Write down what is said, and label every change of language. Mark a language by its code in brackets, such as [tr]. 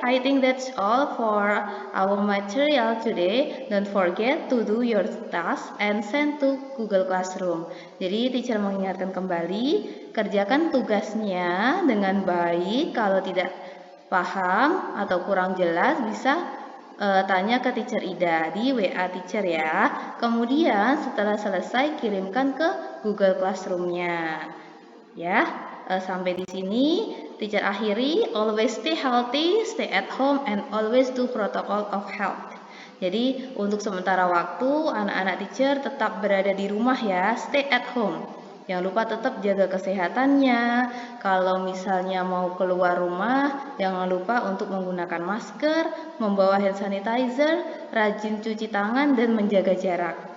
[en] I think that's all for our material today. Don't forget to do your task and send to Google Classroom. [id] Jadi teacher mengingatkan kembali, kerjakan tugasnya dengan baik. Kalau tidak paham atau kurang jelas bisa tanya ke teacher Ida di WA teacher ya. Kemudian setelah selesai kirimkan ke Google Classroom-nya. Ya, sampai di sini teacher akhiri, [en] always stay healthy, stay at home, and always do protocol of health. [id] Jadi untuk sementara waktu anak-anak teacher tetap berada di rumah ya, [en] stay at home. [id] Jangan lupa tetap jaga kesehatannya. Kalau misalnya mau keluar rumah, jangan lupa untuk menggunakan masker, membawa hand sanitizer, rajin cuci tangan, dan menjaga jarak.